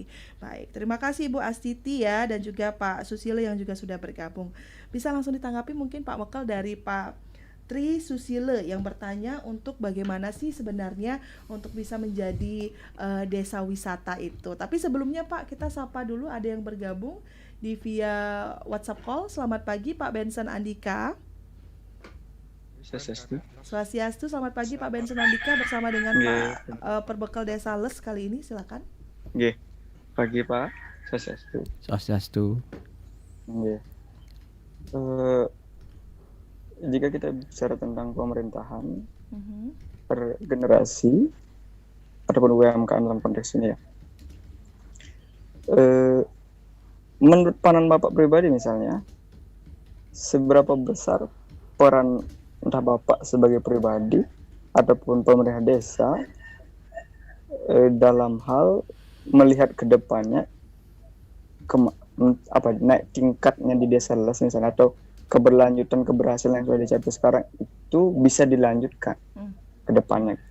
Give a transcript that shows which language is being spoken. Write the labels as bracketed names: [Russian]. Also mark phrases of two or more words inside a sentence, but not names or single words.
[Indonesian] Baik, terima kasih Ibu Astiti ya, dan juga Pak Susilo yang juga sudah bergabung. Bisa langsung ditanggapi mungkin Pak Mekel dari Pak Tri Susile yang bertanya untuk bagaimana sih sebenarnya untuk bisa menjadi desa wisata itu. Tapi sebelumnya Pak, kita sapa dulu ada yang bergabung di via WhatsApp call. Selamat pagi Pak Benson Andika. Swastiastu, selamat pagi Pak Benson Andika bersama dengan Pak Perbekal Desales kali ini, silakan. Nggih. Pagi Pak, Swastiastu. Nggih. Jika kita bicara tentang pemerintahan per generasi ataupun UMKM dalam konteks ini ya, Menurut pandangan Bapak pribadi misalnya, seberapa besar peran entah Bapak sebagai pribadi ataupun pemerintah desa dalam hal melihat ke depannya naik tingkatnya di desa les misalnya, atau keberlanjutan keberhasilan yang sudah dicapai sekarang itu bisa dilanjutkan ke depannya.